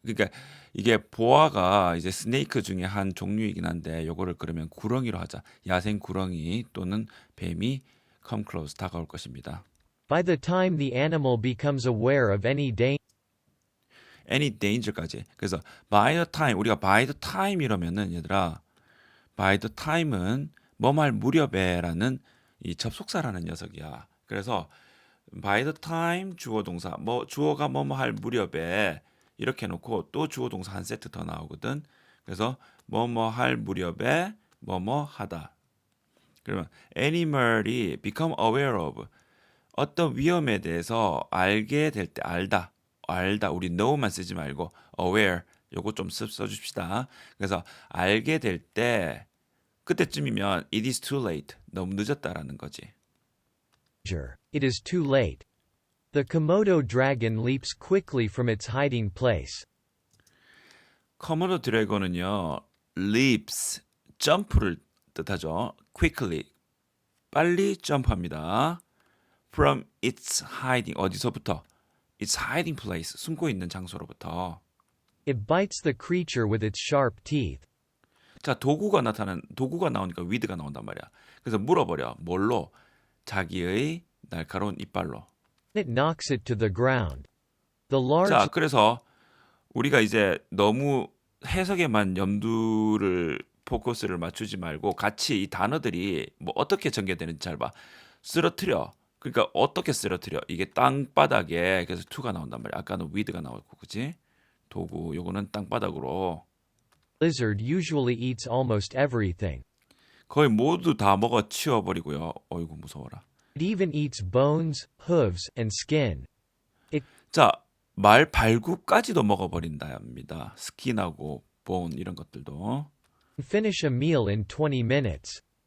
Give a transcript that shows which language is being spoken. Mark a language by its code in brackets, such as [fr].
[ko] 그러니까 이게 보아가 이제 스네이크 중에 한 종류이긴 한데 요거를 그러면 구렁이로 하자. 야생 구렁이 또는 뱀이 [en] come close, [ko] 다가올 것입니다. [en] By the time the animal becomes aware of any [ko] danger까지. 그래서 by the time, 우리가 by the time 이러면은 얘들아 by the time은 뭐할 무렵에라는 이 접속사라는 녀석이야. 그래서 by the time 주어 동사 주어가 뭐할 무렵에 이렇게 놓고 또 주어 동사 한 세트 더 나오거든. 그래서 뭐할 무렵에 하다. 그러면 animal이 [en] become aware of [ko] 어떤 위험에 대해서 알게 될 때 알다 우리 know만 쓰지 말고 aware 요거 좀 써줍시다. 그래서 알게 될 때 그때쯤이면 [en] it is too late [ko] 너무 늦었다라는 거지. [en] It is too late. The Komodo dragon leaps quickly from its hiding place. [ko] 코모도 드래곤은요 leaps 점프를 뜻하죠. quickly 빨리 점프합니다. [en] from its hiding 어디서부터? its hiding place [ko] 숨고 있는 장소로부터. [en] It bites the creature with its sharp teeth. [ko] 자, 도구가 나오니까 with가 나온단 말이야. 그래서 물어버려. 뭘로? 자기의 날카로운 이빨로. [en] It knocks it to the ground. The large [ko] 자, 그래서 우리가 이제 너무 해석에만 염두를 포커스를 맞추지 말고 같이 이 단어들이 뭐 어떻게 전개되는지 잘 봐. 쓰러뜨려. 그러니까 어떻게 쓰러뜨려? 이게 땅바닥에 그래서 to가 나온단 말이야. 아까는 with가 나왔고, 그지? 도구 요거는 땅바닥으로 [en] Lizard usually eats almost everything. [ko] 거의 모두 다 먹어 치워버리고요. 어이구 무서워라. [en] It even eats bones, hooves, and skin. [ko] 자, 말 발굽까지도 먹어버린답니다. 스킨하고 본 이런 것들도. [en] Finish a meal in 20 minutes.